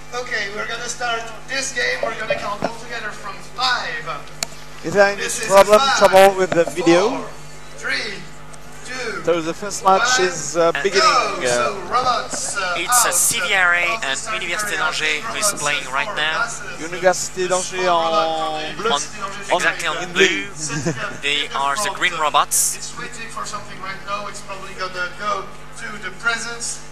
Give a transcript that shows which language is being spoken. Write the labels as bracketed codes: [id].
[en] Okay, we're gonna start this game. We're gonna count all together from 5. Is there any trouble with the video? 4, 3, 2. So the first match is beginning. So robots, It's Série and Université d'Angers who is playing right now. [fr] Université d'Angers en bleu. [en] Exactly on blue. They are the green robots. It's waiting for something right now. It's probably gonna go to the presence.